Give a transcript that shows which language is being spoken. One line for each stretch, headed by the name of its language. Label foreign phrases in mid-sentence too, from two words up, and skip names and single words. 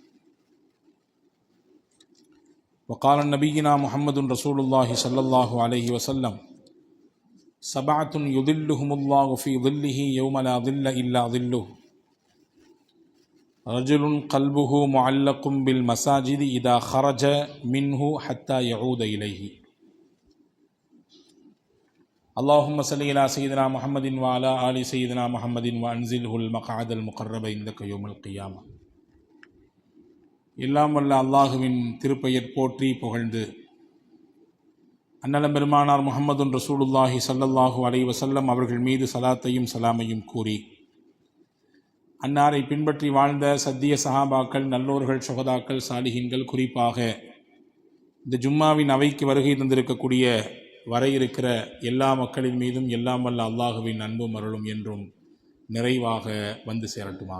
Arabic: وقال نبينا محمد رسول الله صلى الله عليه وسلم: سبعة يظلهم الله في ظله يوم لا ظل إلا ظله: رجل قلبه معلق بالمساجد إذا خرج منه حتى يعود إليه. اللهم صل على سيدنا محمد وعلى آل سيدنا محمد وأنزله المقعد المقرب عندك يوم القيامة.
Tamil: எல்லாம் வல்ல அல்லாஹுவின் திருப்பெயர் போற்றி புகழ்ந்து அன்னலம் பெருமானார்
Arabic: محمد رسول الله صلى الله عليه وسلم
Tamil: அவர்கள் மீது சலாத்தையும் சலாமையும் கூறி அன்னாரை பின்பற்றி வாழ்ந்த சத்திய சஹாபாக்கள், நல்லோர்கள், சுஹதாக்கள், சாலிஹீன்கள், குறிப்பாக இந்த ஜும்மாவின் அவைக்கு வருகை தந்திருக்கக்கூடிய வர இருக்கிற எல்லா மக்களின் மீதும் எல்லாம் வல்ல அல்லாஹுவின் அன்பும் அருளும் என்றும் நிறைவாக வந்து சேரட்டுமாக.